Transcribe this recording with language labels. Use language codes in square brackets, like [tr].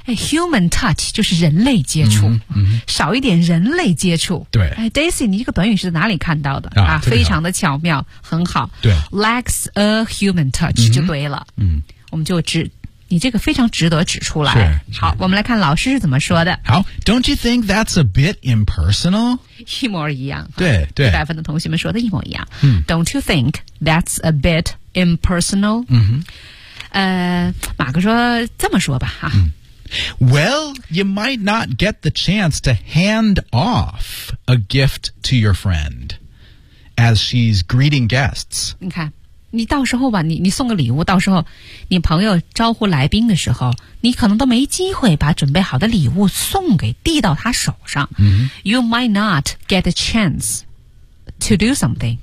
[zh] 哎 ，human touch 就是人类接触，少一点人类接触。对，哎 ，Daisy， 你这个短语是在哪里看到的啊？非常的巧妙，很好。对 [en] ，lacks a human touch [zh] 就对了。嗯，我们就知。你这个非常值得指出来。是好，我们来看老师是怎么说的。 [en] 好 ，Don't you think that's a bit impersonal？ [zh] 一模一样。对对，一百分的同学们说的一模一样。嗯 [en] ，Don't you think that's a bit impersonal？嗯哼， [zh] 马克说这么说吧，哈。 [en] 嗯、Well, you might not get the chance to hand off a gift to your friend as she's greeting guests。 [zh] 你看。你到时候吧，你送个礼物，到时候你朋友招呼来宾的时候，你可能都没机会把准备好的礼物送给递到他手上。 Mm-hmm. [en] You might not get a chance to do something.